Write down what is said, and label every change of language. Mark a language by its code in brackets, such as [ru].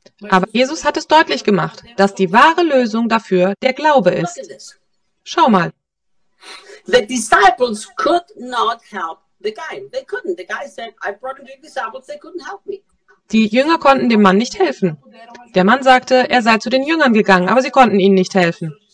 [de] Aber Jesus hat es deutlich gemacht, dass die wahre Lösung dafür der Glaube ist. Schau mal. [en] The disciples could not help the guy. They couldn't. The guy said, I brought him to the disciples, they couldn't help me. [de] Die Jünger konnten dem Mann nicht helfen. Der Mann sagte, er sei zu den Jüngern gegangen, aber sie konnten ihnen nicht helfen.